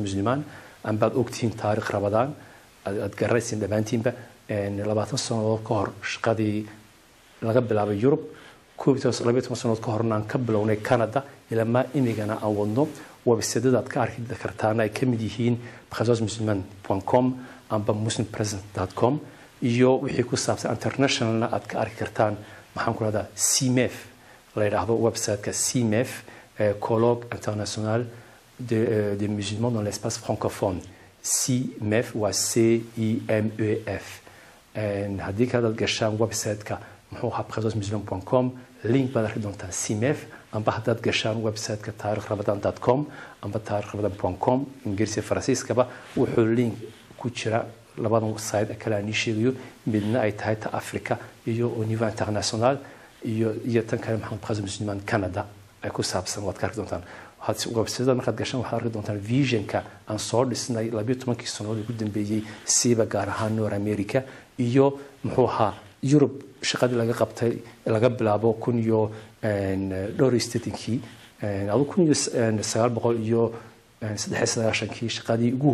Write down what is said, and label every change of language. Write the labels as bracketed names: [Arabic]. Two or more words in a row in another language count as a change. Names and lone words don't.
[Somali] Musulmane aan baad ogtiin taariikh Ramadaan aad garaysin dhamaantiinba 20 sanadood ka hor shaqadii laga bilaabo Europe 12 sanadood ka horna aan ka bilownay Canada ilaa ma imigana aan wadno website-da aad ka arki kartaan ay kamid yihiin présencemusulmane.com amba muslimpresence.com iyo wixii ku saabsan internationalna aad ka arki kartaan maxaan ku rahdaa CMEF la yidhaahdo website-ka CMEF [French] colloque international des musulmans dans l'espace francophone [Somali] CMEF waa CIMEF haddii ka dad gashaan website-ka muxuu ahaa présencemusulman.com link baad arki doontaan CMEF amba haddaad gashaan website-ka taarikhramadaan.com amba taarikhramadaan.com ingiriisi faransiiskaba wuxuu link ku jira labadan site kale aan sheegayo midna ay tahay ta Africa iyo [French] au niveau international [Somali] iyo tan kale maxamed présencemusulman Canada ay ku saabsan waad ka arki doontaan website-da markaad gashaan waxaad arki doontaan visionka aan soo dhisnay 12 sanadood ugu dambeeyay siiba gaar ahaan North America iyo muxuu ahaa Europe shaqadii laga qabtay laga bilaabo kun iyo dhowr statenkii adu kun iyo 900 iyo 93 shaqadii ugu